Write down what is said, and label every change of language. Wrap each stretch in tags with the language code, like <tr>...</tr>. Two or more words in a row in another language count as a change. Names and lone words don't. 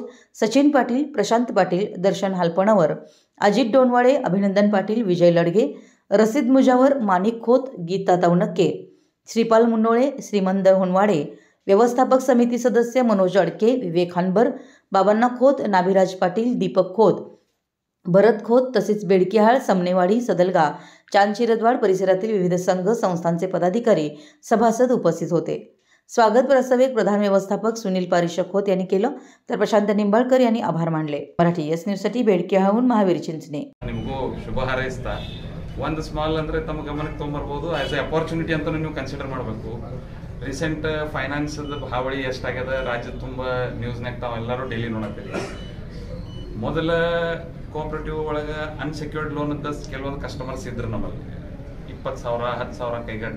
<mr>सचिन पाटील, प्रशांत पाटील, दर्शन हालपणावर, अजित डोणवाडे, अभिनंदन पाटील, विजय लडगे, रसीद मुजावर, माणिक खोत, गीता तवनक्के, श्रीपाल मुंडोळे, श्रीमंत होनवाडे, व्यवस्थापक समिती सदस्य मनोज अडके, विवेक हानबर, बाबांना खोत, नाभिराज पाटील, दीपक खोत, भरत खोत तसेच बेडकिहाळ, समनेवाडी, सदलगा, चांदशिरदवाड परिसरातील विविध संघ संस्थांचे पदाधिकारी, सभासद उपस्थित होते. स्वागत प्रस्तावित प्रधान व्यवस्थापक सुनील पारिषक खोत यांनी केलं, तर प्रशांत निंबाळकर यांनी आभार मानले. मराठी एस न्यूजसाठी बेडकिहाळहून महावीर चिंचणे.</mr> <kn>ನಿಮಗೂ ಶುಭ ಹಾರೈಸ್ತಾ ಒಂದು ಸ್ಮಾಲ್ ಅಂದರೆ ತಮ್ಮ ಗಮನಕ್ಕೆ ತೊಗೊಂಬರ್ಬೋದು.</kn> <en>As a opportunity</en> <kn>ಅಂತ ನೀವು ಕನ್ಸಿಡರ್ ಮಾಡಬೇಕು. ರೀಸೆಂಟ್ ಫೈನಾನ್ಸ್ದ ಹಾವಳಿ ಎಷ್ಟಾಗ್ಯದ ರಾಜ್ಯದ ತುಂಬ ನ್ಯೂಸ್ನಾಗ ತಾವೆಲ್ಲರೂ ಡೈಲಿ ನೋಡತ್ತೀರಿ. ಮೊದಲ ಕೋಆಪರೇಟಿವ್ ಒಳಗೆ</kn> <en>unsecured loan</en> <kn>ಅಂತ ಕೆಲವೊಂದು ಕಸ್ಟಮರ್ಸ್ ಇದ್ರು ನಮ್ಮಲ್ಲಿ 20,000 10,000 ಕೈಗಡ್ನ.</kn>